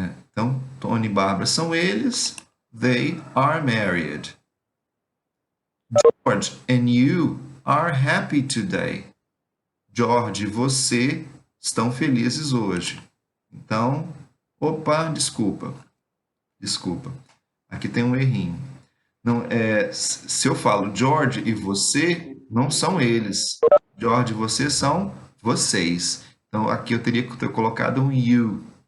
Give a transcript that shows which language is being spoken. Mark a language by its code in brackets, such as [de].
[pt] Então, Tony e Barbara são eles. [en] They are married. George and you are happy today. [pt] George e você estão felizes hoje. Então, opa, desculpa. Aqui tem um errinho. Não, se eu falo George e você, não são eles. George e você são vocês. Então, aqui eu teria que ter colocado um you.